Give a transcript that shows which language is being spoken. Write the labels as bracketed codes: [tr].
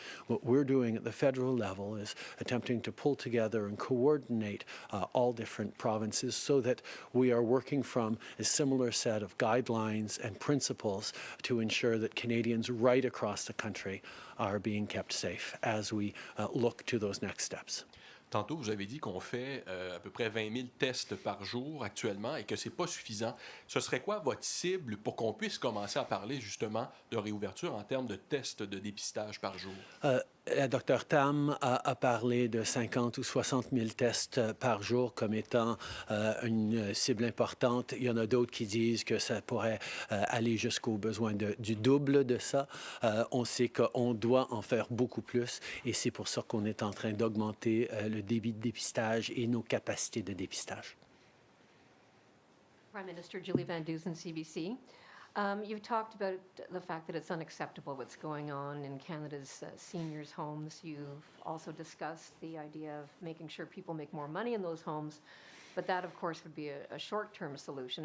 [en] What we're doing at the federal level is attempting to pull together and coordinate all different provinces so that we are working from a similar set of guidelines and principles to ensure that Canadians right across the country are being kept safe as we look to those next steps. [fr] Tantôt, vous avez dit qu'on fait à peu près 20 000 tests par jour actuellement et que ce n'est pas suffisant. Ce serait quoi votre cible pour qu'on puisse commencer à parler justement de réouverture en termes de tests de dépistage par jour? La Dr Tam a parlé de 50 ou 60 000 tests par jour comme étant une cible importante. Il y en a d'autres qui disent que ça pourrait aller jusqu'au besoin du double de ça. On sait qu'on doit en faire beaucoup plus et c'est pour ça qu'on est en train d'augmenter le débit de dépistage et nos capacités de dépistage. [en] Prime Minister Julie Van Dusen, CBC. You've talked about the fact that it's unacceptable what's going on in Canada's seniors' homes. You've also discussed the idea of making sure people make more money in those homes, but that, of course, would be a short-term solution.